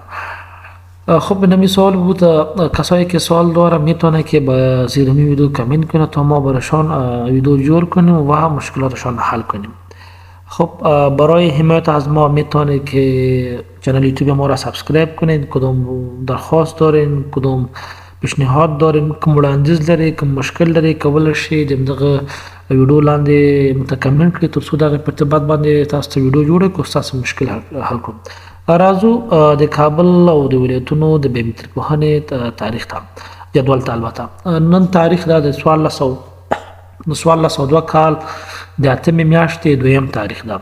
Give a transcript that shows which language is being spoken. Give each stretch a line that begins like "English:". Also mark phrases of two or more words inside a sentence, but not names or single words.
Persian: خب نمی سوال بود، کسایی که سوال داره میتونه که با زیر می ویدیو کامنت کنه تا ما برایشان ویدیو جور کنیم و مشکلاتشان حل کنیم. خب برای حمایت از ما میتونه که چنل یوتیوب ما را سابسکرایب کنید. کدوم درخواست دارین، کدوم پیشنهاد دارین،
Pashto: کوم وړاندیز لري، کوم مشکل لري، کولای شئ دغه ویډیو لاندې کمنټ کړئ تر څو دغه په ارتباط باندې تاسو ته ویډیو جوړ کړو، تاسو مشکل حل کړو. راځو د کابل او د ولایتونو د بیومتري پوهنې تاریخ ته جدول ته. البته نن تاریخ دا د 1402 کال د 8 میاشتې 2م تاریخ ده.